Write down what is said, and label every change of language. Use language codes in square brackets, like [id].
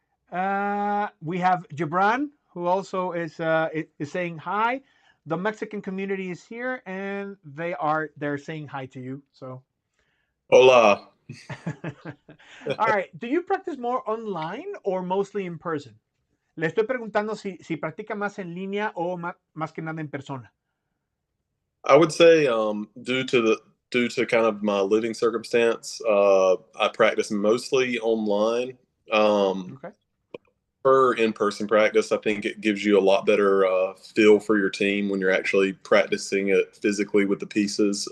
[en] We have Gibran, who also is saying hi. The Mexican community is here, and they're saying hi to you. So, [es] hola. [en] All right. Do you practice more online or mostly in person? [es] Le estoy preguntando si practica más en línea o más que nada en persona. [en] I would say due to kind of my living circumstance, I practice mostly online. Okay. For in-person practice, I think it gives you a lot better feel for your team when you're actually practicing it physically with the pieces.